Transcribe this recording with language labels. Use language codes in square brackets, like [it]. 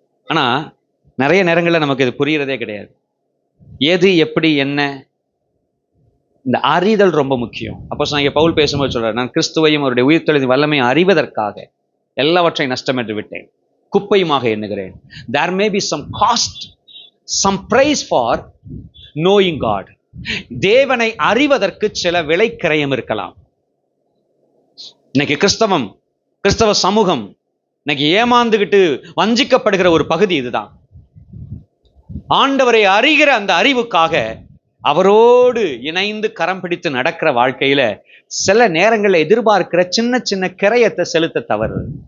[ta] ஆனா நிறைய நேரங்களில் நமக்கு இது புரியறதே கிடையாது. எது எப்படி என்ன, இந்த அறிதல் ரொம்ப முக்கியம். அப்போ நான் பவுல் பேசும்போது சொல்றாரு, நான் கிறிஸ்துவையும் அவருடைய உயிர்த்தெழுதின் வல்லமையை அறிவதற்காக எல்லாவற்றையும் நஷ்டம் என்று விட்டேன், குப்பையுமாக எண்ணுகிறேன். [en] There may be some cost, some price for knowing God. [ta] தேவனை அறிவதற்கு சில விலை கிரயம் இருக்கலாம். இன்னைக்கு கிறிஸ்தவ சமூகம் இன்னைக்கு ஏமாந்துகிட்டு வஞ்சிக்கப்படுகிற ஒரு பகுதி இதுதான். ஆண்டவரை அறிகிற அந்த அறிவுக்காக அவரோடு இணைந்து கரம் பிடித்து நடக்கிற வாழ்க்கையில சில நேரங்களில் எதிர்பார்க்கிற சின்ன சின்ன கிரயத்தை செலுத்த தவறு.